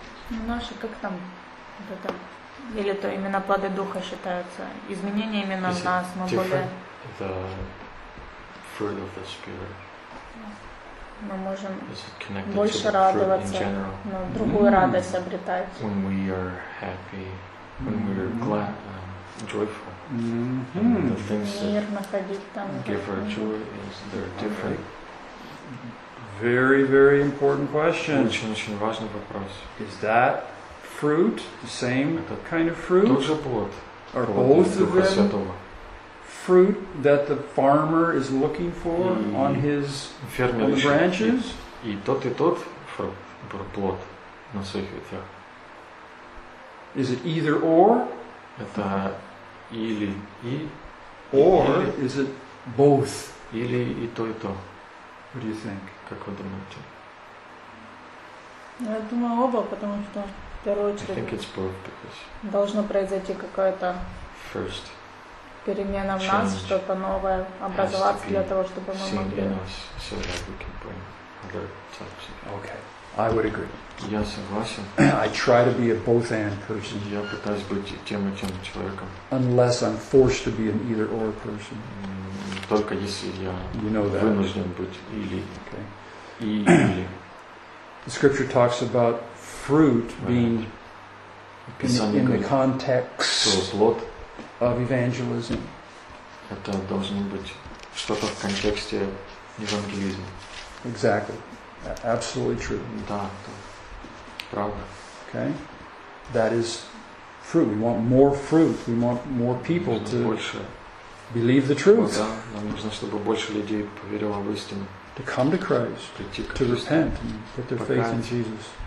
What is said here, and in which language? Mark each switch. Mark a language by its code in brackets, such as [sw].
[ru] Ну, наши, как там, вот это... Или то именно плоды Духа считаются? Изменения именно в нас, мы более... [en] The fruit of the Spirit. [ru] Мы можем больше радоваться, но другую радость обретать. [en] When we are happy, when we are glad and joyful. [ru] Мир находить там. [en] Give her joy is they're different. Very, very important question. [ru] Очень-очень важный вопрос. [en] Is that fruit, the same kind of fruit? [ru] Тоже плод. [en] Are both of them fruit that the farmer is looking for on his branches? [ru] И тот фрукт, плод на своих ветвях. [en] Is it either or? [ru] Это или и. [en] Or is it both? [ru] Или и то, и то. [en] What do you think? [ru] Как вы думаете? Я думаю оба, потому что в первую очередь должно произойти какая-то перемена в нас, что-то новое образоваться для того, чтобы мы могли. [en] So that we can bring other types of... Okay, I would agree. [ru] Я согласен. [en] I try to be a both-and person. [ru] Я пытаюсь быть тем и тем человеком. [en] Unless I'm forced to be an either-or person. [ru] Только если я вынужден быть или. [en] Okay. [ru] И или. [en] The scripture talks about fruit being in the context of evangelism. [ru] Это должно быть что-то в контексте евангелизма. [en] Exactly. Absolutely true. [ru] Да, правда. [en] Okay. That is fruit. We want more fruit. We want more people to [ru] больше. [en] Believe the truth. [ru] Да, нам нужно, чтобы больше людей поверило в истину. [en] To come to Christ, to repent, and put their faith in Jesus.